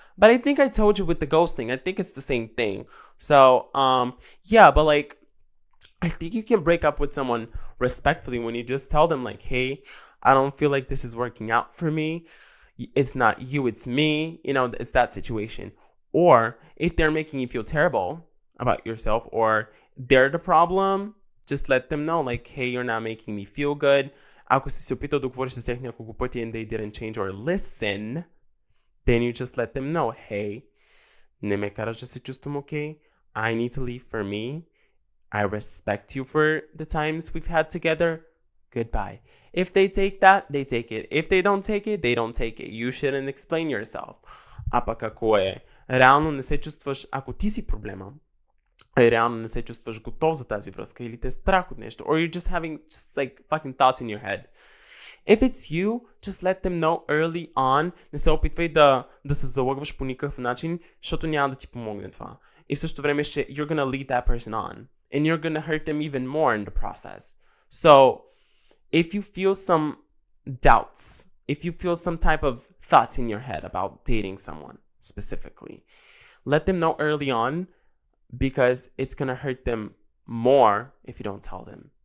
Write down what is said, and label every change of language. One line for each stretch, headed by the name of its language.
English: But I think I told you with the ghosting, I think it's the same thing. So, yeah, but like, I think you can break up with someone respectfully when you just tell them like, hey, I don't feel like this is working out for me. It's not you, it's me. You know, it's that situation. Or if they're making you feel terrible about yourself or they're the problem, just let them know like, hey, you're not making me feel good.
Bulgarian: Ако си се опитал да говориш с тях няколко пъти
English: and they didn't change or listen, then you just let them know, hey,
Bulgarian: не ме караш да се чувствам okay.
English: I need to leave for me. I respect you for the times we've had together. Goodbye. If they take that, they take it. If they don't take it, they don't take it. You shouldn't explain yourself.
Bulgarian: А пък ако реално не се чувстваш, ако ти си проблема, реално не се чувстваш готов за тази връзка или те е страх от нещо,
English: or you're just having just like fucking thoughts in your head. If it's you, just let them know early on.
Bulgarian: Не се опитвай да се залъгваш по никакъв начин, защото няма да ти помогне това. И в същото време
English: you're gonna lead that person on. And you're gonna hurt them even more in the process. So, if you feel some doubts, if you feel some type of thoughts in your head about dating someone specifically, let them know early on because it's gonna hurt them more if you don't tell them.